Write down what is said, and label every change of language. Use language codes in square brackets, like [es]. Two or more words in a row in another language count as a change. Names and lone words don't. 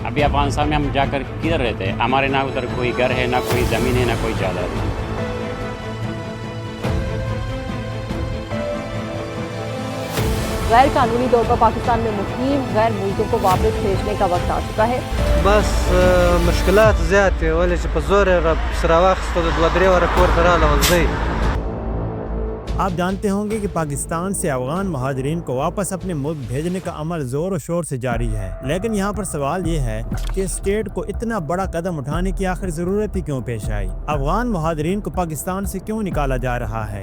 [ur] ابھی افغانستان میں ہم جا کر کدھر رہتے ہیں؟ ہمارے نہ ادھر کوئی گھر ہے، نہ کوئی زمین ہے، نہ کوئی جائیداد ہے۔ غیر قانونی طور پر پاکستان میں مقیم غیر ملکوں کو واپس بھیجنے کا وقت آ چکا ہے۔ [ps] بس مشکلات زیات دي ولې چې په زور یې سره واخیستو د دوه درې واره کور ته راغله ولځئ۔ [ur] آپ جانتے ہوں گے کہ پاکستان سے افغان مہاجرین کو واپس اپنے ملک بھیجنے کا عمل زور و شور سے جاری ہے، لیکن یہاں پر سوال یہ ہے کہ اسٹیٹ کو اتنا بڑا قدم اٹھانے کی آخر ضرورت ہی کیوں پیش آئی؟ افغان مہاجرین کو پاکستان سے کیوں نکالا جا رہا ہے؟